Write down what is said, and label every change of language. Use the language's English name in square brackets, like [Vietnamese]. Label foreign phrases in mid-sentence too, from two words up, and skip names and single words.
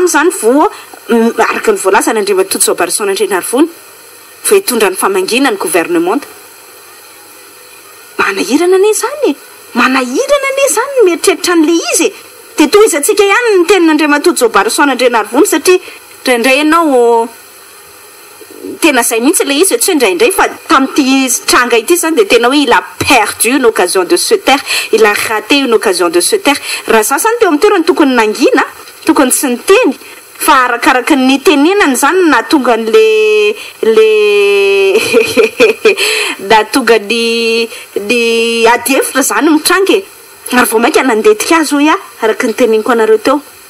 [Malagasy] zany vo araka ny voalaza ny Andriamatoto Jaobarison Randrianarivony fa hitondra ny famangina ny gouvernement manahirana anie zany mieritreritra an'le izy dia toy izy atsika ihany ny tenin'Andriamatoto Jaobarison Randrianarivony satria indraindray ianao tena zay mihitsy le izy tsy indraindray fa tamin'ity tranga ity zany dia tena hoe [French] il a perdu une occasion de se taire il a raté une occasion de se taire [Malagasy] raha za zany teo amin'ny toerany tokony nangina tokony tsy niteny fa arakaraka ny tenenany zany na tonga le na tonga ny adihevitra zany mitrangy ary vao mainka nandetika azy hoe araka ny teneniko anareo teo